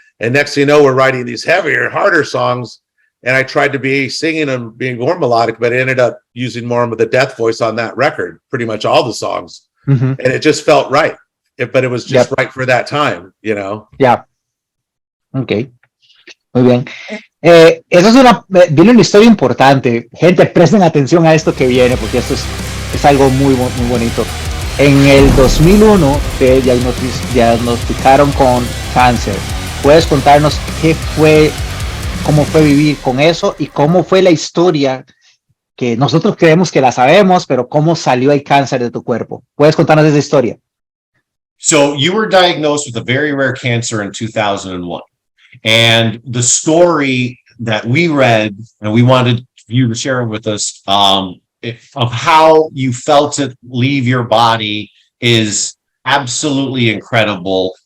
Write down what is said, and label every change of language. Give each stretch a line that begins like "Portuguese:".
English: And next thing you know, we're writing these heavier, harder songs. And I tried to be singing them, being more melodic, but I ended up using more of the death voice on that record, pretty much all the songs. And it just felt right. But it was just right for that time, you know? Yeah. Okay.
Spanish: Muy bien. Eso viene una historia importante. Gente, presten atención a esto que viene, porque esto es algo muy bonito. En el 2001 te diagnosticaron con cáncer. ¿Puedes contarnos cómo fue vivir con eso y cómo fue la historia que nosotros creemos que la sabemos, pero cómo salió el cáncer de tu cuerpo? ¿Puedes contarnos esa historia?
English: So you were diagnosed with a very rare cancer in 2001. And the story that we read, and we wanted you to share with us, of how you felt it leave your body is absolutely incredible.